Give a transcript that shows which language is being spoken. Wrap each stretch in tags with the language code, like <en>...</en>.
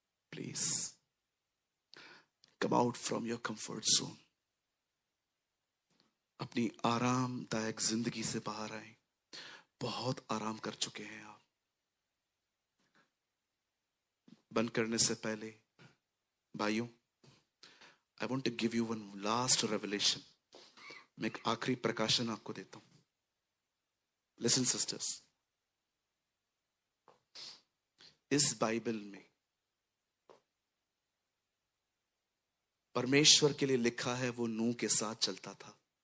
<en>Please come out from your comfort zone.</en> <hi>अपनी आरामदायक जिंदगी से बाहर आए। बहुत आराम कर चुके हैं आप। बंद करने से पहले भाइयों,</hi> <en>I want to give you one last revelation.</en> <hi>मैं एक आखिरी प्रकाशन आपको देता हूं।</hi> <en>Listen sisters,</en> <hi>इस बाइबल में परमेश्वर के लिए लिखा है वो नूह के साथ चलता था।</hi>